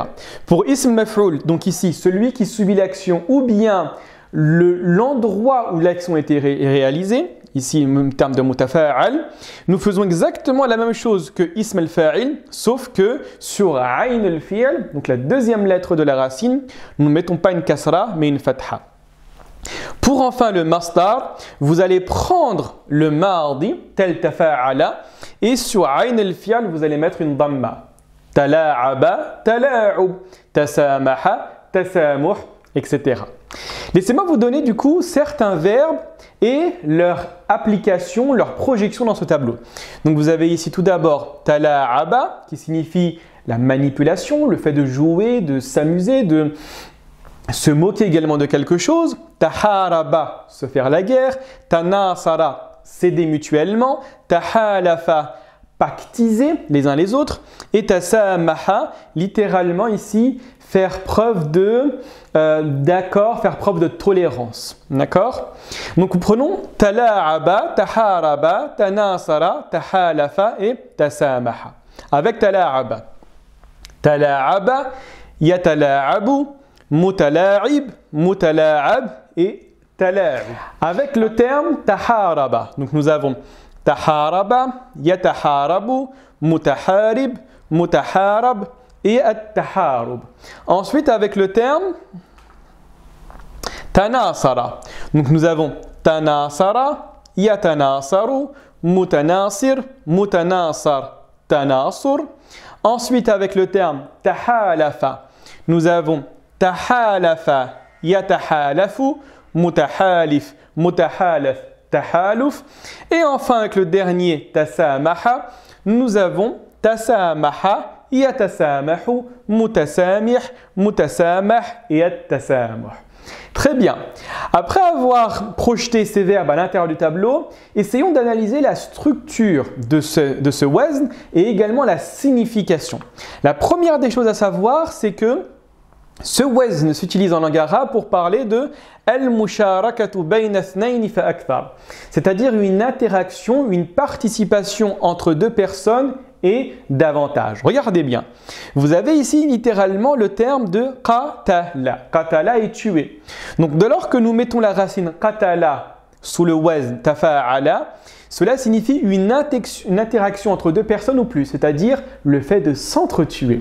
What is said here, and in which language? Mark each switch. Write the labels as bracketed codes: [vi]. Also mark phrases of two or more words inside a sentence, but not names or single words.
[fr] Pour [ar] اسم مفعول, [fr] donc ici, celui qui subit l'action ou bien l'endroit où l'action a été réalisée, ici en termes de mutafa'al, nous faisons exactement la même chose que [ar] اسم الفاعل, [fr] sauf que sur [ar] عين الفعل, [fr] donc la deuxième lettre de la racine, nous ne mettons pas une kasra, mais une fatha. Pour enfin le masdar, vous allez prendre le mardi, tel tafa'ala, et sur [ar] عين الفعل, [fr] vous allez mettre une dhamma. [ar] تلاعب، تلاعب، تسامح، تسامح, [fr] etc. Laissez-moi vous donner du coup certains verbes et leur application, leur projection dans ce tableau. Donc vous avez ici tout d'abord tala'aba qui signifie la manipulation, le fait de jouer, de s'amuser, de se moquer également de quelque chose. Taharaba, se faire la guerre. Tanasara, s'aider mutuellement. Tahalafa, pactiser les uns les autres. Et tasamaha, littéralement ici, faire preuve d'accord, faire preuve de tolérance. D'accord? Donc nous prenons [ar] تلاعب، تحارب، تناصر، تحالف [fr] et tasamaha. Avec tala'aba. [ar] تلاعب، يتلاعب، متلاعب، متلاعب et tala'ib. [fr] Avec le terme taharaba. Donc nous avons [ar] تحارب، يتحارب، متحارب، متحارب [fr] et at-taharub. Ensuite avec le terme tanasara. Donc nous avons [ar] تناصر، يتناصر، متناصر، متناصر، تناصر. [fr] Ensuite avec le terme tahalafa, nous avons [ar] تحالف، يتحالف، متحالف، متحالف، تحالف. [fr] Et enfin avec le dernier tasamaha, nous avons [ar] تسامح، يتسامح، متسامح، متسامح [fr] et at-tasamuh. Très bien. Après avoir projeté ces verbes à l'intérieur du tableau, essayons d'analyser la structure de ce wazn et également la signification. La première des choses à savoir, c'est que ce wazn s'utilise en langue arabe pour parler de [ar] المشاركة بين اثنين فأكثر, [fr] c'est-à-dire une interaction, une participation entre deux personnes et davantage. Regardez bien. Vous avez ici littéralement le terme de qatala. Qatala est tué. Donc dès lors que nous mettons la racine qatala sous le [ar] وزن تفاعل, [fr] cela signifie une interaction entre deux personnes ou plus, c'est-à-dire le fait de s'entretuer.